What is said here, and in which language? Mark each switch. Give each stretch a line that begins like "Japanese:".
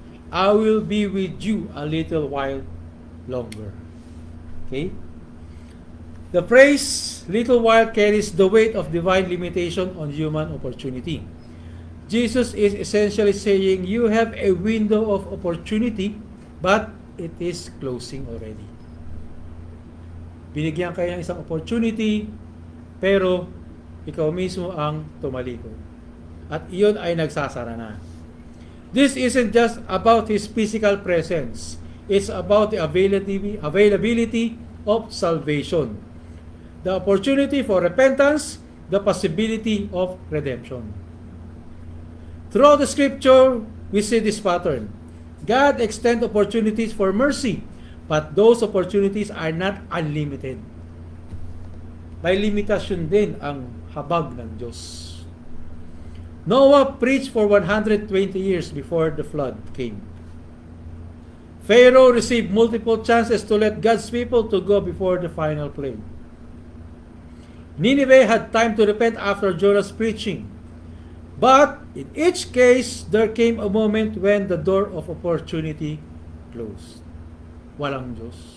English: I will be with you a little while longer. Okay? The phrase, little while, carries the weight of divine limitation on human opportunity. Jesus is essentially saying, you have a window of opportunity, but it is closing already.
Filipino: Binigyan kayo ng isang opportunity, pero ikaw mismo ang tumalikod. at iyon ay nagsasara na.
English: This isn't just about His physical presence. It's about the availability of salvation, the opportunity for repentance, the possibility of redemption. Throughout the Scripture, we see this pattern. God extends opportunities for mercy, but those opportunities are not unlimited.
Filipino: May limitasyon din ang habag ng Diyos.
English: Noah preached for 120 years before the flood came. Pharaoh received multiple chances to let God's people to go before the final plague. Nineveh had time to repent after Jonah's preaching. But in each case, there came a moment when the door of opportunity closed.
Filipino: Walang Diyos.